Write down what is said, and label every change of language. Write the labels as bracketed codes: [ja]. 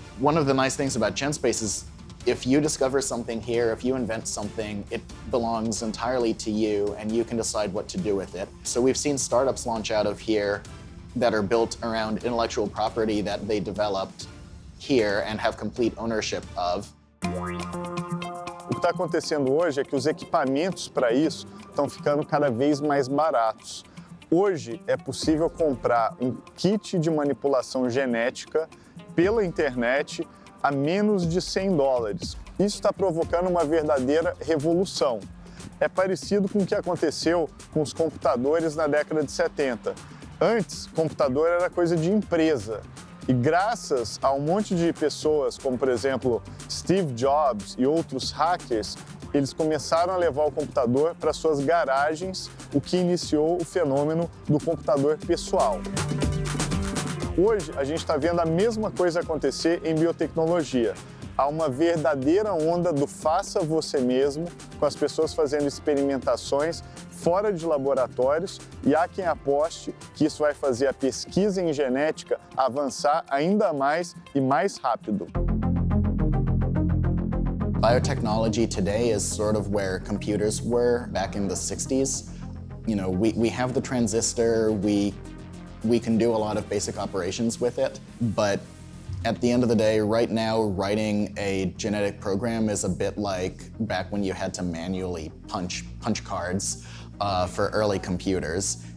[en] One of the nice things about GenSpace is if you discover something here, if you invent something, it belongs entirely to you and you can decide what to do with it. So we've seen startups launch out of here that are built around intellectual property that they developed here and have complete ownership of. [pt] O que está acontecendo hoje é que os equipamentos para isso estão ficando cada vez mais baratos. Hoje é possível comprar um kit de manipulação genética pela internet a menos de $100. Isso está provocando uma verdadeira revolução. É parecido com o que aconteceu com os computadores na década de 70. Antes, computador era coisa de empresa. E graças a um monte de pessoas, como por exemplo Steve Jobs e outros hackers, eles começaram a levar o computador para suas garagens, o que iniciou o fenômeno do computador pessoal. Hoje, a gente está vendo a mesma coisa acontecer em biotecnologia. Há uma verdadeira onda do faça você mesmo, com as pessoas fazendo experimentações fora de laboratórios, e há quem aposte que isso vai fazer a pesquisa em genética avançar ainda mais e mais rápido. [en] Biotechnology today is sort of where computers were back in the 60s. We have the transistor, we can do a lot of basic operations with it, but At the end of the day, right now, writing a genetic program is a bit like back when you had to manually punch cards for early computers.